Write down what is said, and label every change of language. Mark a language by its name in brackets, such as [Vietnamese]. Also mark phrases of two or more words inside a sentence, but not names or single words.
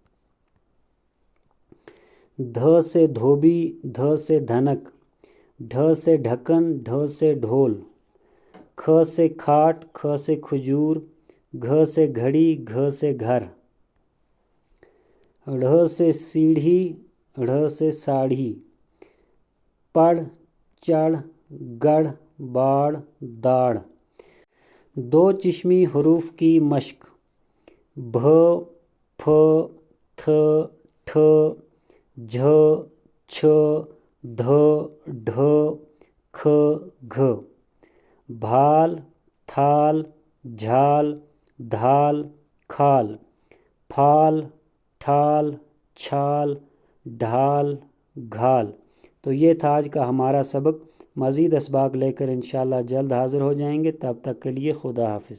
[Urdu] دھ سے دھوبی، دھ سے دھنک، ڈھ سے ڈھکن، ڈھ سے ڈھول، کھ سے کھاٹ، کھ سے کھجور، گھ سے گھڑی، گھ سے گھر، ڑھ سے سیڑھی، ڑھ سے ساڑھی، پڑ، چڑھ، گڑھ، باڑ، داڑ۔ دو چشمی حروف کی مشق: بھ، پھ، تھ، ٹھ، جھ، چھ، دھ، ڈھ، کھ، گھ۔ بھال، تھال، جھال، دھال، کھال، پھال، ٹھال، چھال، ڈھال، گھال۔ تو یہ تھا آج کا ہمارا سبق۔ مزید اسباق لے کر انشاءاللہ جلد حاضر ہو جائیں گے، تب تک کے لیے خدا حافظ۔